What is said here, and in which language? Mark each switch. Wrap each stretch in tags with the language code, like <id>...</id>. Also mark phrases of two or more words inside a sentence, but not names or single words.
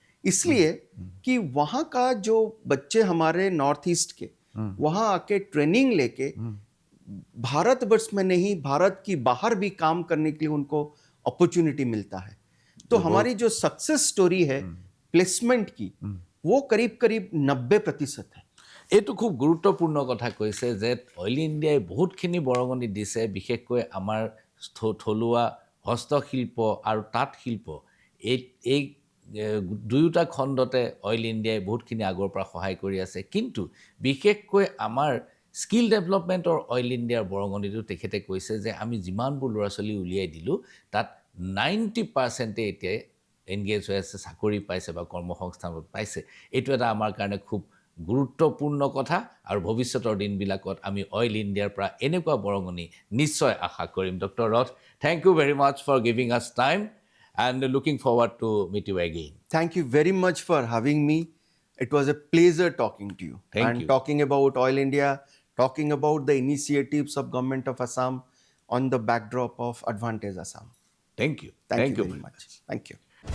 <hi>इसलिए कि वहाँ का जो बच्चे हमारे नॉर्थ ईस्ट के वहाँ आके ट्रेनिंग लेके भारतवर्ष में नहीं, भारत की बाहर भी काम करने के लिए उनको अपॉर्चुनिटी मिलता है। तो हमारी जो</hi> <en>success story</en> <hi>है प्लेसमेंट की, वो करीब करीब 90% है।</hi> <as>এইটো খুব গুৰুত্বপূৰ্ণ কথা কৈছে যে অইল ইণ্ডিয়াই বহুতখিনি বৰঙণি দিছে, বিশেষকৈ আমাৰ থলুৱা হস্তশিল্প আৰু তাঁত শিল্প এই দুয়োটা খণ্ডতে অইল ইণ্ডিয়াই বহুতখিনি আগৰ পৰা সহায় কৰি আছে কিন্তু বিশেষকৈ আমাৰ</as> <en>skill developmentৰ</en> <as>অইল ইণ্ডিয়াৰ বৰঙণিটো তেখেতে কৈছে যে আমি যিমানবোৰ ল'ৰা ছোৱালী উলিয়াই দিলোঁ তাত 90% এতিয়া এনগেজ হৈ আছে চাকৰি পাইছে বা কৰ্মসংস্থাপন পাইছে এইটো এটা আমাৰ কাৰণে খুব গুৰুত্বপূৰ্ণ কথা আৰু ভৱিষ্যতৰ দিনবিলাকত আমি অইল ইণ্ডিয়াৰ পৰা এনেকুৱা বৰঙণি নিশ্চয় আশা কৰিম ডক্টৰ ৰথ</as> <en>thank you very much for giving us time and looking forward to meet you again. Thank you very much for having me. It was a pleasure talking to you. Thank you. Talking about Oil India, talking about the initiatives of Government of Assam on the backdrop of Advantage Assam. Thank you. Thank you very much. Thank you.</en>